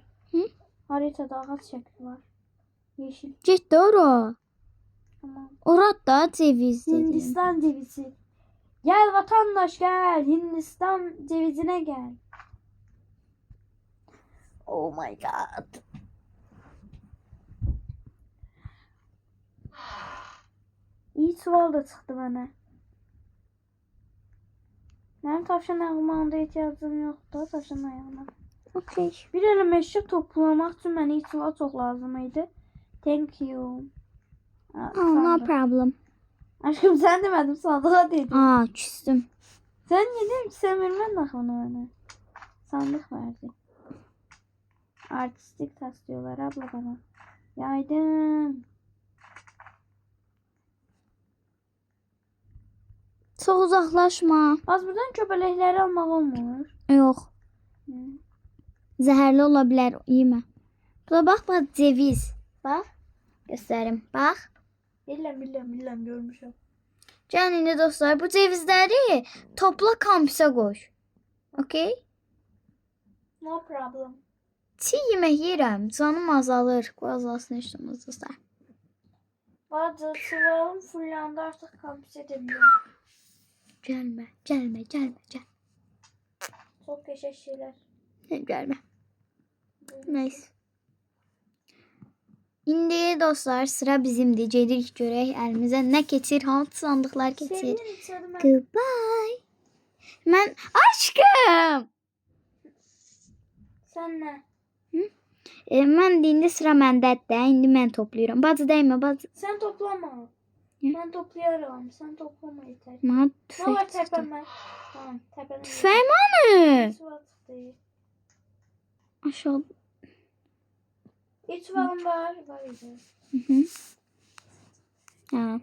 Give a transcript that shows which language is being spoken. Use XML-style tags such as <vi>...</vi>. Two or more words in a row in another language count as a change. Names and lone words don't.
<tr>Hı? Haritada ağaç şekli var. Yeşil.</tr> <az>Get də ora.</az> <tr>Tamam. Orada da ceviz dedi. Hindistan cevizi. Gel vatandaş gel. Hindistan cevizine gel.</tr> <en>Oh my god.</en> <tr>İyi çuval da çıktı bana. Benim tavşan ayağıma ihtiyacım yoktu. Tavşan ayağıma. Okay. Bir elim eşya toplamak için bana iyi çuval çok lazımydı.</tr> <en>Thank you. No problem.</en> <tr>Aşkım, sen demedim, sandığa dedim. Küstüm. Sen yedin, sen vermedin onu bana. Sandık verdi. Artistik taslıyorlar abla bana. Yaydım.</tr> <az>Çox uzaqlaşma. Az buradan köpələkləri almaq olmur. Yox. Hı. Zəhərli ola bilər, yemə. Buna bax, ceviz. Bax. Göstərim. Bax. Biləm, görmüşəm. Gəlin indi dostlar, bu cevizləri topla kampüsə qoy. Okay?</az> <en>No problem.</en> <az>Çiğ yemək yeyirəm, canım azalır. Qoy azalsın işte dostlar.</az> <tr>Bazı çuvalım fullandı, artık kampüse dönüyorum.</tr> <az>Gəlmə.</az> <tr>Çok yaşa şeyler.</tr> <az>Gəlmə. Neyse. İndi dostlar sıra bizimdir. Gedirik görək əlimizə nə keçir, hansı sandıqlar keçir.</az> <tr>Sevgilim içiyordum ben.</tr> <az>Goodbye. Mən aşkım.</az> <tr>Sen ne?</tr> <az>Mən də indi sıra məndədir. İndi mən toplayıram. Bacı dəymə, bacı.</az> <tr>Sen toplama. Ne? Ben topluyorum. Sen toplama yeter.</tr> <az>Mənə</az> <tr>Ne</tr> <az>tüfək var çıxdı.</az> <tr>tepeme? Tamam tepeme.</tr> <az>Tüfək mənə.</az> <tr>Çuval çıktı.</tr> <az>Aşağı. İç çuvalım var. Var idi. Hı. Ha.</az>